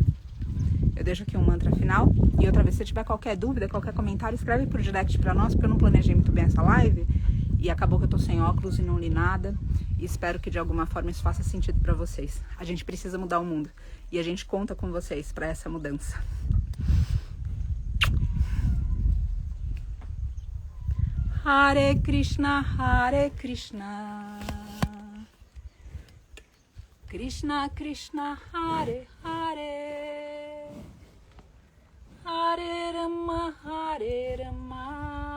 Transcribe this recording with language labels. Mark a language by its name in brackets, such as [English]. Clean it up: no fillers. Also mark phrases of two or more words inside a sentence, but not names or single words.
[Portuguese] Eu deixo aqui um mantra final e outra vez, se tiver qualquer dúvida, qualquer comentário, escreve por direct pra nós, porque eu não planejei muito bem essa live. E acabou que eu tô sem óculos e não li nada. E espero que de alguma forma isso faça sentido pra vocês. A gente precisa mudar o mundo. E a gente conta com vocês pra essa mudança. [Sanskrit] Hare Krishna, Hare Krishna. Krishna Krishna, Hare Hare. Hare Rama, Hare Rama.